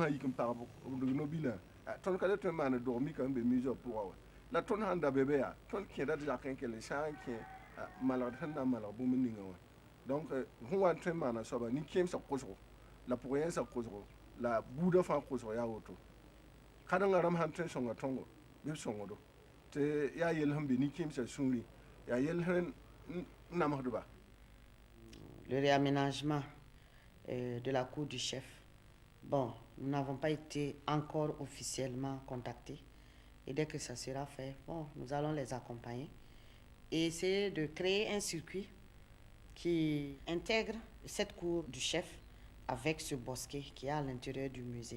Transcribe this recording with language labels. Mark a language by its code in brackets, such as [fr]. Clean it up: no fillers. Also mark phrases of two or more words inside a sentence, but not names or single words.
[mos] sã yik n pag b no-bilã tõnd ka le tõe n maan dog mika n be museo pʋga wa la tõnd sãn da be be yaa tõnd kẽeda d zak n kell n sã n kẽ malgd sẽn na n malg bũmb ninga wã donc sẽn wa n tõe n maana soaba nin-kẽemsã kʋsgo la pʋg-yẽnsã kʋsgo la buudã fãa kʋsgo yaa woto kadengã rãmb sãn tõe n sõnga tõngo bɩ b sõngdo tɩ yaa yell sẽn be nin-kẽemsã sũurẽ yaa yell sẽn namsdba. [fr] Le réaménagement de la cour du chef. Bon, nous n'avons pas été encore officiellement contactés. Et dès que ça sera fait, bon, nous allons les accompagner et essayer de créer un circuit qui intègre cette cour du chef avec ce bosquet qui est à l'intérieur du musée.